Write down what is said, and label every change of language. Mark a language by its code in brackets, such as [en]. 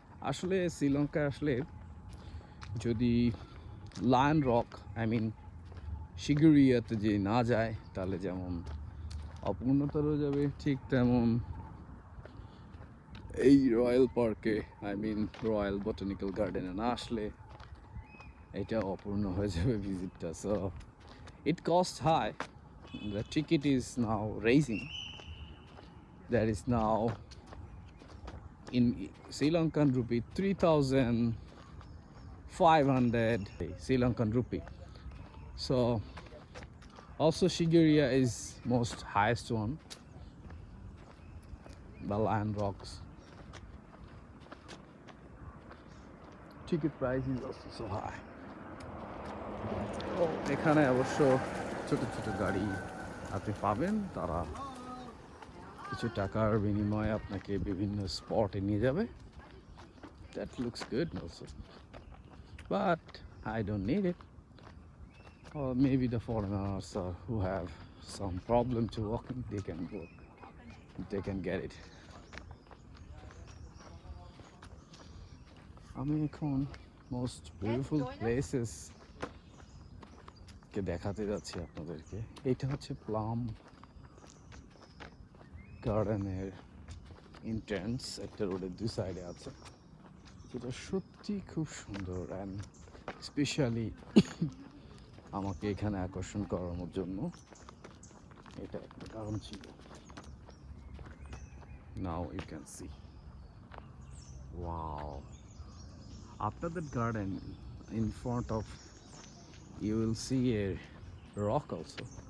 [bn] আসলে শ্রীলঙ্কা আসলে যদি লায়ন রক সিগুরিয়াতে যে না যায় তাহলে যেমন অপূর্ণতা রয়ে যাবে, ঠিক তেমন এই রয়্যাল পার্কে রয়্যাল বোটানিক্যাল গার্ডেনে না আসলে এটা অপূর্ণ হয়ে যাবে ভিজিটটা। [en] So it cost high, the ticket is now raising, that is now in Sri Lankan rupee 3,500 Sri Lankan rupee. So also Sigiriya is most highest one, the Lion Rocks. Ticket price is also so high. [bn] এখানে অবশ্য ছোট ছোট গাড়ি আপনি পাবেন, তারা কিছু টাকার বিনিময়ে আপনাকে বিভিন্ন স্পটে নিয়ে যাবে। [en] That looks good also, but I don't need it. Or maybe the foreigners who have some problem to walking, they can walk, they can get it. [bn] আমি এখন [en] most beautiful places [bn] কে দেখাতে যাচ্ছি আপনাদেরকে। এটা হচ্ছে প্লাম গার্ডেনের এন্ট্রান্স, একটা রোডের দুই সাইডে আছে, যেটা সত্যি খুব সুন্দর অ্যান্ড স্পেশালি আমাকে এখানে আকর্ষণ করানোর জন্য এটা একটা কারণ ছিল। [en] Now you can see, wow, after that garden in front of you will see a rock also.